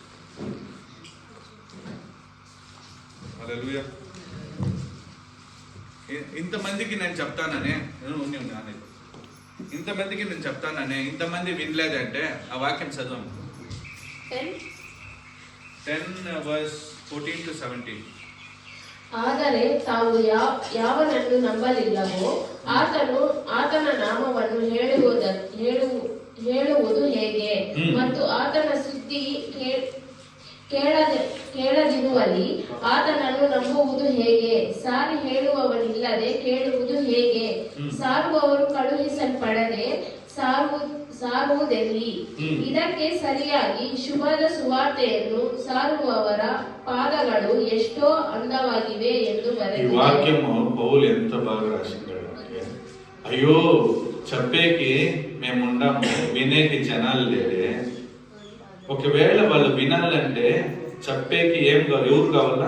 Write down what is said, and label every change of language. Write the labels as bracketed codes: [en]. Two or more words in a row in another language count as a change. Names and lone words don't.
[te] హల్లెలూయా. ఇంతమందికి నేను చెప్తాననే ఇంతమందికి నేను చెప్తాననే ఇంతమంది వినలేదంటే ఆ వాక్యం చదవం. 10:14-17. [kn] ಆದರೆ ತಾವು ಯಾವನನ್ನು ನಂಬಲಿಲ್ಲವೋ ಆತನ ನಾಮವನ್ನು ಹೇಳುವುದು ಹೇಗೆ? ಮತ್ತು ಆತನ ಸುದ್ದಿ ಕೇಳದಿರುವಲ್ಲಿ ಆತನನ್ನು ನಂಬುವುದು ಹೇಗೆ? ಸಾರಿ ಹೇಳುವವನಿಲ್ಲದೆ ಕೇಳುವುದು ಹೇಗೆ? ಸಾರುವವರು ಕಳುಹಿಸಲ್ಪಡದೆ ಸಾರುವುದೆಲ್ಲಿ? ಇದಕ್ಕೆ ಸರಿಯಾಗಿ ಶುಭದ ಸುವಾರ್ತೆಯನ್ನು ಸಾರುವವರ పాదಗಳು ఎಷ್ಟో అందವಾಗಿವೆ ಎಂದು [te] ఈ వాక్యము పౌలు ఎంత బాగా రాసిందంటే, అయ్యో చెప్పేకి మేముండాము, వినేకి జనాలు లేదే. ఒకవేళ వాళ్ళు వినాలంటే చెప్పేకి ఎవరు కావాలా?